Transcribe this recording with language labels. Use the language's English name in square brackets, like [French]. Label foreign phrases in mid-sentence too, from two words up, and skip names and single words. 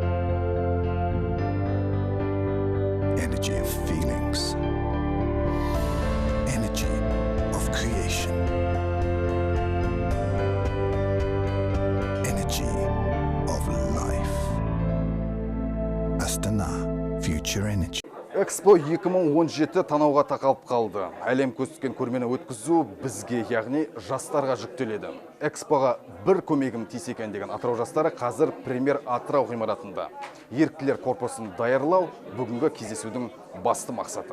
[English] Energy of feelings. Energy of creation. Energy of life. Astana Future Energy. [Kazakh] Экспо 2017 танауға тақалып қалды. Әлем көз түскен көрмені өткізу бізге, яғни жастарға жүктеледі. Экспоға бір көмегім тисе екен деген Атырау жастары қазір Премьер Атырау ғимаратында. Еріктілер корпусын даярлау бүгінгі кездесудің басты мақсаты.